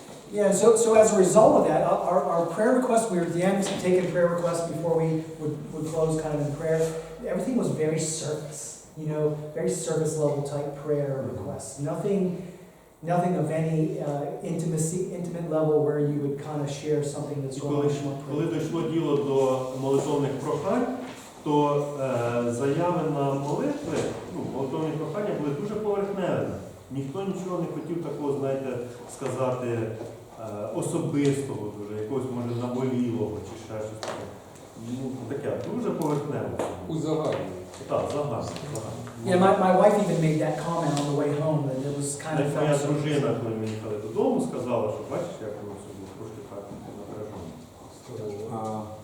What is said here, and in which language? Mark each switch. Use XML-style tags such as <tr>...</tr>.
<en>Yeah, so as a result of that, our prayer requests, we were at the end taking prayer requests before we would close kind of in prayer. Everything was very surface, you know, very surface level type prayer requests. Nothing of any intimate level where you would kind of share something that's going on.</en> <uk>Коли дійшло діло до молитовних прохань, то заяви на молитви, молитовні прохання були дуже поверхневі. Ніхто нічого не хотів такого, знаєте, сказати особистого, дуже, якогось, може, наболілого чи ще щось таке. Таке, дуже поверхневе. Узагальнює. Так, загально.</uk> <en>Yeah, my wife even made that comment on the way home, that it was kind of...</en> <uk>Моя дружина, коли ми їхали додому, сказала, що бачиш, як воно все було трошки так напряжено.</uk>